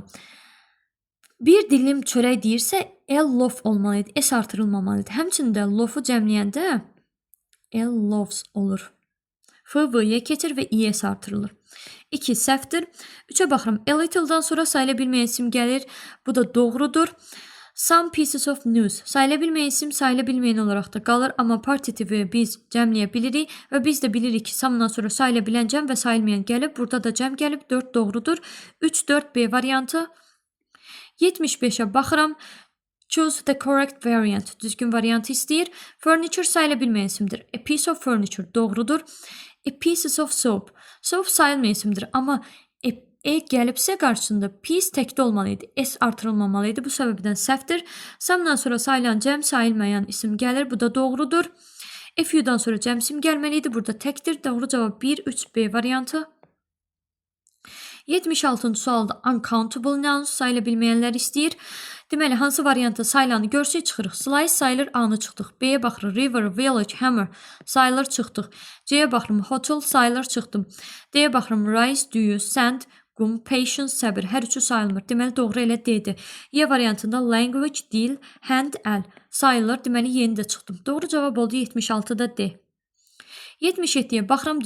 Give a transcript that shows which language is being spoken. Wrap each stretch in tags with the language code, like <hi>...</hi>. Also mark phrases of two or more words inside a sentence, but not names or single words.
<az>Bir dilim çörək deyirsə, loaf olmalı idi, S artırılmamalı idi. Həmçində loaf-u cəmləyəndə loaves olur. FV-yə keçir və ES artırılır. 2 səhvdir. 3-ə baxıram.</az> <en>A little-dan</en> <az>sonra sayıla bilməyən isim gəlir. Bu da doğrudur.</az> <en>Some pieces of news.</en> <az>Sayıla bilməyən isim sayıla bilməyən olaraq da qalır. Amma partitivi biz cəmləyə bilirik. Və biz də bilirik ki, samdan sonra sayıla bilən cəm və sayılmayan gəlib. Burada da cəm gəlib. 4 doğrudur. 3, 4 B variantı. 75-ə baxıram.</az> <en>Choose the correct variant.</en> <az>Düzgün variantı istəyir. Furniture sayıla bilməyən isimdir.</az> <en>A piece of furniture</en> <az>doğrudur.</az> <en>A pieces of soap. Soap sayılmayan isimdir.</en> <az>Amma gəlibsə qarşısında piece təkdə olmalı idi. S artırılmamalı idi. Bu səbəbdən səhvdir. Samdan sonra sayılan cəm sayılmayan isim gəlir. Bu da doğrudur. FU-dan sonra cəm isim gəlməli idi. Burada təkdir. Doğru cavab 1, 3 B variantı. 76-cı sualda</az> <en>uncountable nouns</en> <az>sayıla bilməyənlər istəyir. Deməli, hansı variantda sayılanı görsək çıxırıq. Slice sayılır, A-nı çıxdıq. B-yə baxırıq. River, village, hammer sayılır, çıxdıq. C-yə baxırım. Hotel sayılır, çıxdım. D-yə baxırım. Rice, düyü, sand, qum, patience, səbir. Hər üçü sayılmır. Deməli, doğru elə D-dir. Y variantında language, dil, hand, əl sayılır. Deməli, yeni də çıxdım. Doğru cavab oldu 76-da D. 77-yə baxıram.</az>